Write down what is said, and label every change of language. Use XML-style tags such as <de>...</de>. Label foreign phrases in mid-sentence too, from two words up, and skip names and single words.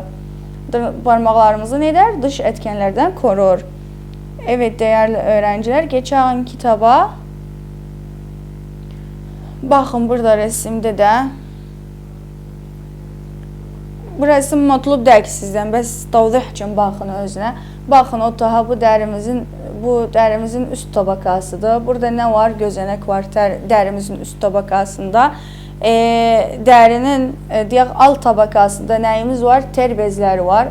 <tr>Parmaklarımızı ne der? Dış etkenlerden korur. Evet değerli öğrenciler, geçen kitaba bakın,</tr> <az>burada resimde de bu resim matlub deyil sizdən, bəs tavzih üçün baxın özünə. Baxın, o daha bu dərimizin üst tabakasıdır. Burada nə var? Gözənek var dərimizin üst tabakasında. Dərinin deyək alt tabakasında nəyimiz var? Ter bezləri var.</az>